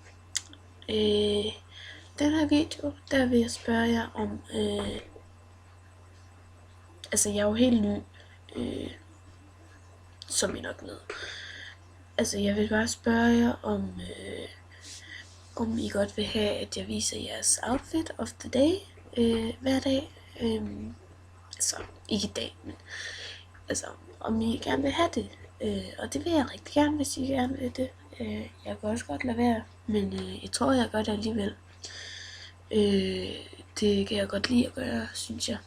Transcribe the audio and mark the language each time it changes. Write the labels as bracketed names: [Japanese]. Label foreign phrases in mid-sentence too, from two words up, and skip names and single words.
[Danish] Den her video, der vil jeg spørge jer om, altså jeg er jo helt ny, som I nok ved. Altså jeg vil bare spørge jer om I godt vil have, at jeg viser jeres [English] outfit of the day [Danish] hver dag. Altså ikke i dag, men altså om I gerne vil have det. Og det vil jeg rigtig gerne, hvis I gerne vil det. Jeg kan også godt lade være, men jeg tror jeg gør det alligevel. Det kan jeg godt lide at gøre, synes jeg.